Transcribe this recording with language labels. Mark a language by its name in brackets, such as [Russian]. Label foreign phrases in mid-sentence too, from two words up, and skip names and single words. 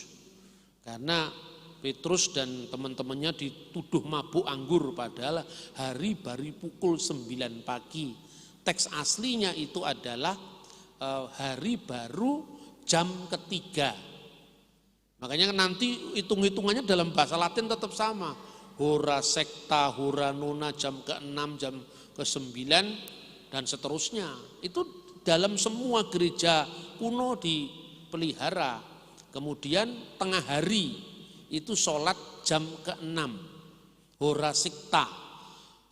[Indonesian] Karena Petrus dan teman-temannya dituduh mabuk anggur, padahal hari baru pukul 9 pagi. Teks aslinya itu adalah hari baru jam ketiga. Makanya nanti hitung-hitungannya dalam bahasa Latin tetap sama. [Latin] Hora sekta, hora nona, [Indonesian] jam ke-6, jam ke-9, dan seterusnya. Itu dalam semua gereja kuno dipelihara. Kemudian tengah hari itu sholat jam ke-6, [Latin] hora sikta.